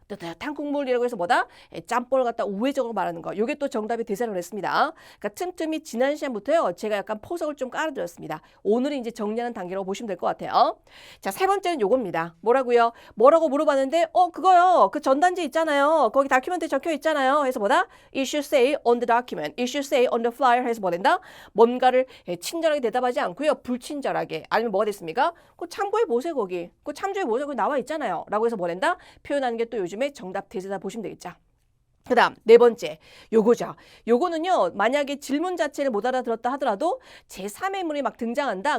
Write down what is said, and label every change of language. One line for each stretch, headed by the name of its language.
Korean: 뜨뜻한 국물이라고 해서 뭐다? 짬뽕을 갖다 우회적으로 말하는 거. 요게 또 정답이 대세라고 했습니다. 그러니까 틈틈이 지난 시간부터요. 제가 약간 포석을 좀 깔아드렸습니다. 오늘은 이제 정리하는 단계라고 보시면 될 것 같아요. 자, 세 번째는 요겁니다. 뭐라고요? 뭐라고 물어봤는데 그거요. 그 전단지 있잖아요. 거기 다큐멘트에 적혀 있잖아요. 해서 뭐다?
English: It should say on the document. It should say on the flyer.
Korean: 해서 뭐 된다? 뭔가를 친절하게 대답하지 않고요. 불친절하게. 아니면 뭐가 됐습니까? 그 참고해 보세요. 거기. 그 참조해 보세요. 거기 나와 있잖아요. 라고 해서 뭐 된다? 표현하는 게 또 요즘에 정답 대세다 보시면 되겠죠. 그 다음 네 번째 요거죠. 요거는요 만약에 질문 자체를 못 알아들었다 하더라도 제3의 인물이 막 등장한다.